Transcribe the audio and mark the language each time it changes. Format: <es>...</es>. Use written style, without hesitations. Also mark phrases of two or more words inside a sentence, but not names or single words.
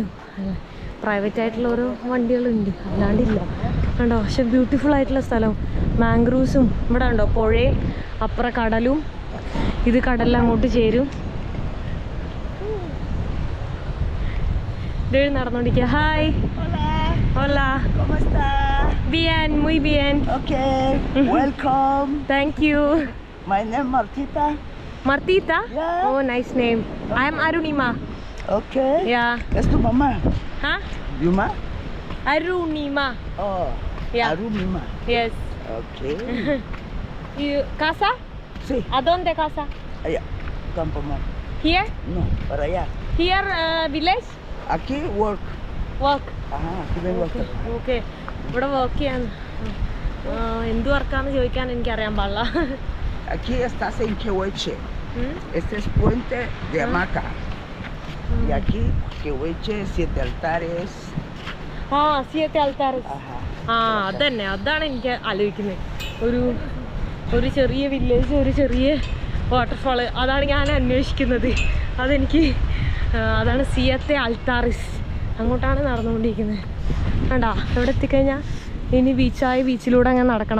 <ml>പ്രൈവറ്റ് ആയിട്ടുള്ള ഓരോ വണ്ടികളുണ്ട്, അല്ലാണ്ടില്ല. കണ്ടോ, പക്ഷെ ബ്യൂട്ടിഫുൾ ആയിട്ടുള്ള സ്ഥലം. മാംഗ്രൂവ്സും ഇവിടെ ഉണ്ടോ, പുഴയും അപ്പുറം കടലും. ഇത് കടലിൽ അങ്ങോട്ട് ചേരും. നടന്നോണ്ടിരിക്കുക. ഹായ്.</ml> <es>Hola. ¿Cómo está? Bien, muy bien.</es> <en>Okay, welcome. Thank you. My name Martita. Martita? Yeah. Oh, nice name. I am Arunima. Okay. Yeah.</en> <es>¿Es tu mamá? Huh? ¿Yuma?</es> <en>Arunima. Oh. Yeah. Arunima. Yes. Okay. You,</en> <es>casa? Sí. ¿A dónde casa? Allá. Campo Mar.</es> <en>Here?</en> <es>No, para allá.</es> <en>Here village?</en> <es>Aquí work.</es> <en>Work.</en> <es>Ajá, aquí vengo a trabajar.</es> <ml>ഓക്കെ, ഇവിടെ വർക്ക് ചെയ്യാൻ. എന്ത് വർക്കാന്ന് ചോദിക്കാൻ എനിക്കറിയാൻ പാടില്ല.</ml> <es>Aquí estás en Quehueche. Este es puente de hamaca. Y aquí, Quehueche, 7 altares. 7 altares. Ajá.</es> <ml>അതന്നെ, അതാണ് എനിക്ക് ആലോചിക്കുന്നത്. ഒരു ചെറിയ വില്ലേജ്, ഒരു ചെറിയ വാട്ടർഫാള്, അതാണ് ഞാൻ അന്വേഷിക്കുന്നത്. അതാണ് 7 altares. അങ്ങോട്ടാണ് നടന്നുകൊണ്ടിരിക്കുന്നത്. കണ്ടാ, ഇവിടെ എത്തിക്കഴിഞ്ഞാൽ ഇനി ബീച്ചിലൂടെ അങ്ങനെ നടക്കണം.</ml>